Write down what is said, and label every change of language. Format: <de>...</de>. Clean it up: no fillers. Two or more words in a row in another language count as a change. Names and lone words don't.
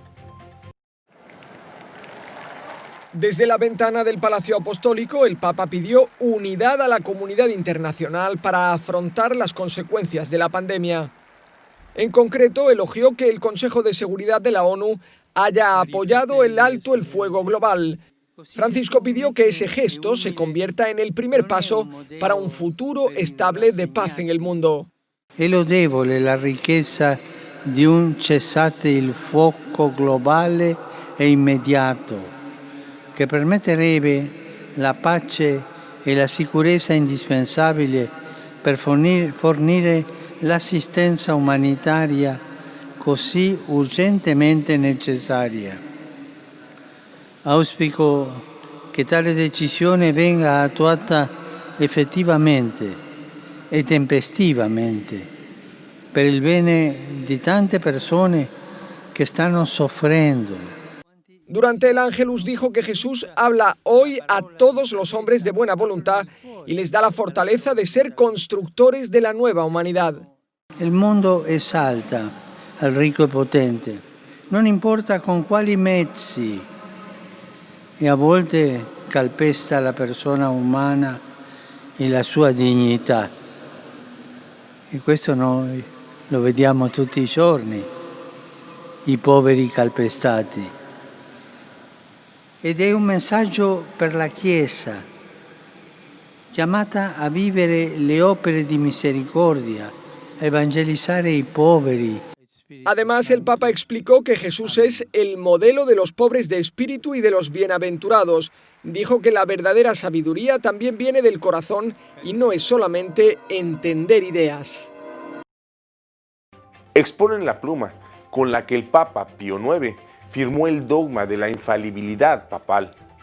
<es>Desde la ventana del Palacio Apostólico, el Papa pidió unidad a la comunidad internacional para afrontar las consecuencias de la pandemia. En concreto, elogió que el Consejo de Seguridad de la ONU haya apoyado el alto el fuego global. Francisco pidió que ese gesto se convierta en el primer paso para un futuro estable de paz en el mundo.</es> <it>È lodevole la richiesta di un cessate il fuoco globale e immediato, che permetterebbe la pace e la sicurezza indispensabile per fornire l'assistenza umanitaria così urgentemente necessaria. Auspico che tale decisione venga attuata effettivamente e tempestivamente per il bene di tante persone che stanno soffrendo.</it> <es>Durante el Ángelus dijo que Jesús habla hoy a todos los hombres de buena voluntad y les da la fortaleza de ser constructores de la nueva humanidad.</es> <it>Il mondo esalta al ricco e potente, non importa con quali mezzi, e a volte calpesta la persona umana e la sua dignità. E questo noi lo vediamo tutti i giorni, i poveri calpestati. Ed è un messaggio per la Chiesa, chiamata a vivere le opere di misericordia, a evangelizzare i poveri.</it> <es>Además, el Papa explicó que Jesús es el modelo de los pobres de espíritu y de los bienaventurados. Dijo que la verdadera sabiduría también viene del corazón y no es solamente entender ideas. Exponen la pluma con la que el Papa Pío IX firmó el dogma de la infalibilidad papal.</es>